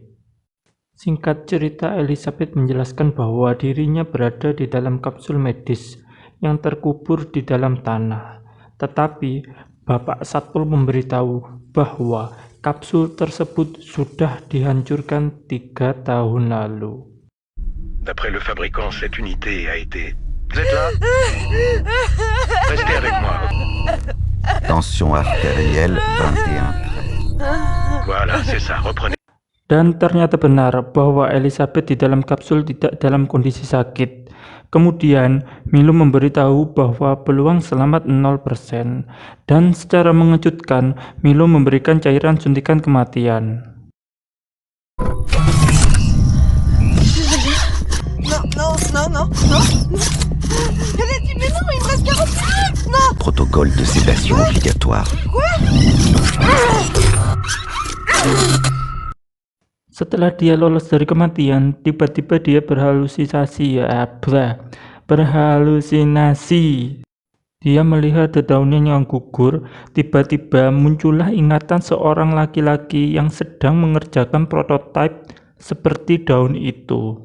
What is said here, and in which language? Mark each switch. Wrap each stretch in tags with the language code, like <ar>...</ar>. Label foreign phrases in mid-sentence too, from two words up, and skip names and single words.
<id>Singkat cerita, Elizabeth menjelaskan bahwa dirinya berada di dalam kapsul medis yang terkubur di dalam tanah. Tetapi, Bapak Satpol memberitahu bahwa kapsul tersebut sudah dihancurkan 3 tahun lalu.</id> <fr>D'après le fabricant, cette unité a été... Vous êtes là? Restez avec moi. Tension artérielle 21. Voilà, c'est ça, reprenez.</fr> <id>Dan ternyata benar bahwa Elizabeth di dalam kapsul tidak dalam kondisi sakit. Kemudian, Milo memberitahu bahwa peluang selamat 0%. Dan secara mengejutkan, Milo memberikan cairan suntikan kematian.</id> <fr>Non. Mais non, il me reste 40 minutes. Non. Protocole de sédation obligatoire.</fr> <id>Setelah dia lolos dari kematian, tiba-tiba dia berhalusinasi. Dia melihat dedaunan yang gugur. Tiba-tiba muncullah ingatan seorang laki-laki yang sedang mengerjakan prototipe seperti daun itu.</id>